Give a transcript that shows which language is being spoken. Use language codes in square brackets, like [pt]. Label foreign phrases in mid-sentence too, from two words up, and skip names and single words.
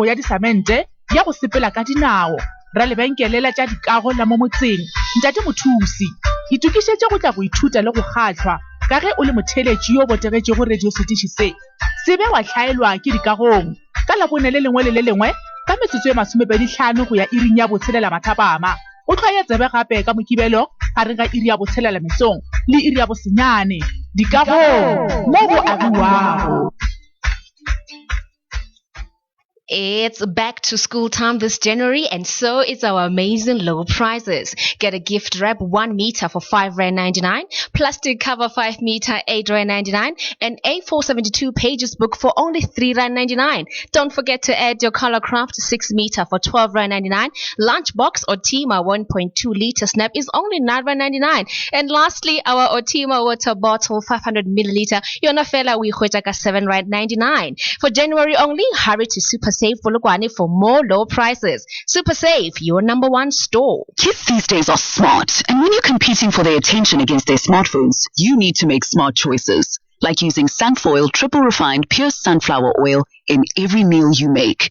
[nso] ya disamente ya go sepela ka dinao ra lebenkele la tša dikago la mo motseng ntate mothusi itukišetše go tla go ithuta le go kgahlwa ka ge o le motheletši yo botegetše go radio setiši se sebe wa hlaelwa ke dikagong ka labone le lengwe le le lengwe ka metsotso e 25 go ya iring ya botshelela mathapama o tlhoye tsebe gape ka mokibelo gare ga iri ya botshelela mesong le iri ya bosenyane dikagong mo go agiwago. [en] It's back to school time this January, and so is our amazing low prices. Get a gift wrap 1 meter for R5.99, plastic cover 5 meter R8.99, and A472 pages book for only R3.99. Don't forget to add your color craft 6 meter for R12.99. Lunchbox Otima 1.2 liter snap is only R9.99. And lastly, our Otima water bottle 500 milliliter [nso] yona fela we khwetsa [en] R7.99. For January only, hurry to Super Save Polokwane for more low prices. Super Save, your number one store. Kids these days are smart, and when you're competing for their attention against their smartphones, you need to make smart choices, like using Sunfoil triple refined pure sunflower oil in every meal you make.